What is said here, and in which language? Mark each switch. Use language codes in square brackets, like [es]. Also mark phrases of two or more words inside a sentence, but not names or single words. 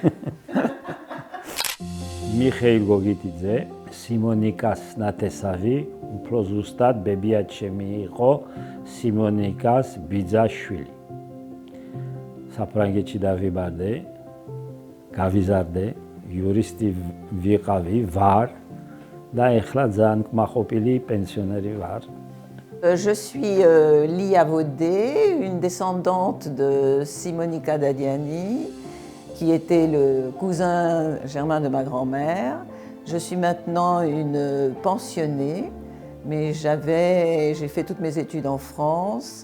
[ka] მიხეილ გოგიტიძე, სიმონიკას ნათესავი, უფრო ზუსტად ბებიაჩემი იყო სიმონიკას ბიძაშვილი. საფრანგეთში დავიბარდე, გავიზარდე, იურისტი ვიყავი, ვარ და ეხლა ძალიან კმაყოფილი პენსიონერი ვარ. [fr] Je suis Lia Vaudet, une descendante de Simonica Dadiani, qui était le cousin germain de ma grand-mère. Je suis maintenant une pensionnée, mais j'ai fait toutes mes études en France.